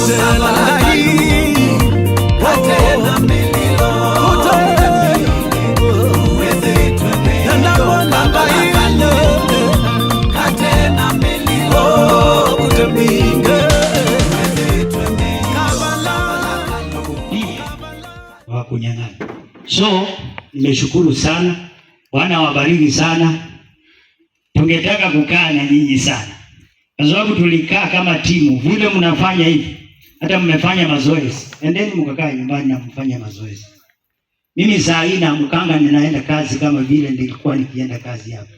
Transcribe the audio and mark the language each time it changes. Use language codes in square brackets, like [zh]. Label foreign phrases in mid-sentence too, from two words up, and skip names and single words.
[kam] katena melilo Kuwithi twemeyo Kavala kalungu katena melilo kutembingi [sw] wa kunyang'anya. So nimeshukuru sana, Bwana wabariki sana. Tungetaka kukaa na nyinyi sana, kwa sababu tulikaa kama timu vile mnafanya hivi, hata mmefanya mazoezi. Endeni mkakaa nyumbani na mfanye mazoezi. Mimi saa hii naamkanga ninaenda kazi kama vile nilikuwa nikienda kazi hapa.